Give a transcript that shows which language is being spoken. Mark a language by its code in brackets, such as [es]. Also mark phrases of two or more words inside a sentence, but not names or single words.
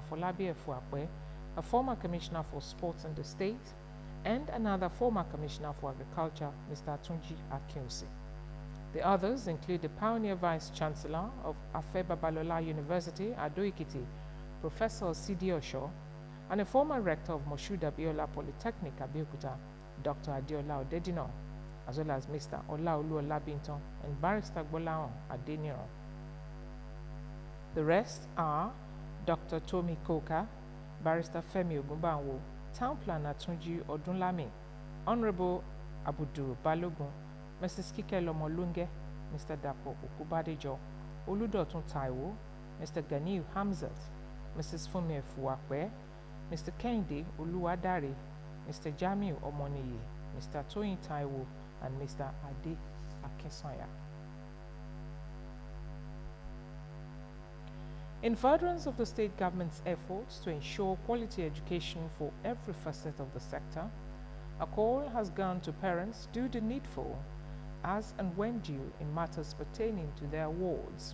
[en] Afolabi Efuakwe, a former commissioner for sports in the state, and another former commissioner for agriculture, Mr. Tunji Akinsi. The others include the pioneer vice chancellor of Afe Babalola University, Ado-Ekiti, Professor C.D. Osho, and a former rector of Moshood Abiola Polytechnic, Abeokuta, Dr. Adiola Odedino, as well as Mr. Olaolu Olabinton and Barrister Gbolahan Adeniran. The rest are Dr. Tomi Koka, Barrister Femi Ogunbanwo, Town Planner Tunji Odunlami, Honorable Abudu Balogun, Mrs. Kike Lomolunge, Mr. Dapo Okubadejo, Oludotun Taiwo, Mr. Ganiu Hamzat, Mrs. Funmi Efuakwe, Mr. Kehinde Oluwadare, Mr. Jamiu Omoniyi, Mr. Toyin Taiwo, and Mr. Ade Akinsanya. In furtherance of the state government's efforts to ensure quality education for every facet of the sector, a call has gone to parents to do the needful as and when due in matters pertaining to their wards.